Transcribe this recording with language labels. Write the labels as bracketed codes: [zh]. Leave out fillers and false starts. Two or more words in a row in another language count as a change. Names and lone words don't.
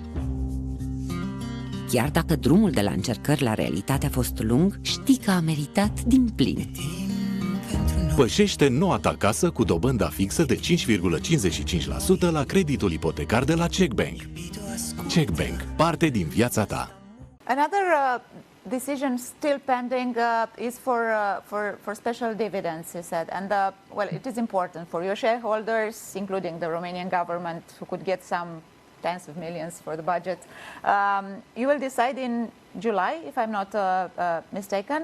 [ro] Chiar dacă drumul de la încercări la realitate a fost lung, știi că a meritat din plin. Pășește noua ta casă cu dobânda fixă de 5,55% la creditul ipotecar de la CheckBank. CheckBank, parte din viața ta. [en] Another decision still pending is for special dividends, you said. And, well, it is important for your shareholders, including the Romanian government, who could get some tens of millions for the budget. You will decide in July, if I'm not mistaken.